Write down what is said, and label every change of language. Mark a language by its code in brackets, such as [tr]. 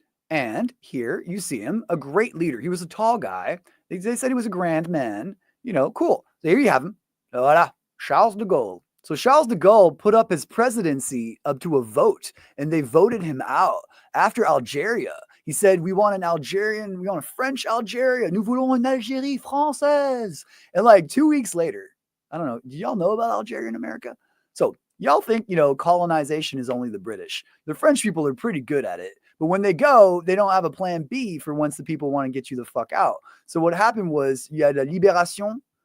[en] And here you see him, a great leader. He was a tall guy. They said he was a grand man. Cool. So here you have him. Voilà, Charles de Gaulle. So Charles de Gaulle put up his presidency up to a vote, and they voted him out after Algeria. He said, we want a French Algeria. [fr] Nous voulons une Algérie française. [en] And like 2 weeks later, I don't know, do y'all know about Algeria in America? So y'all think, colonization is only the British. The French people are pretty good at it. But when they go, they don't have a plan B for once the people want to get you the fuck out. So what happened was you had a libération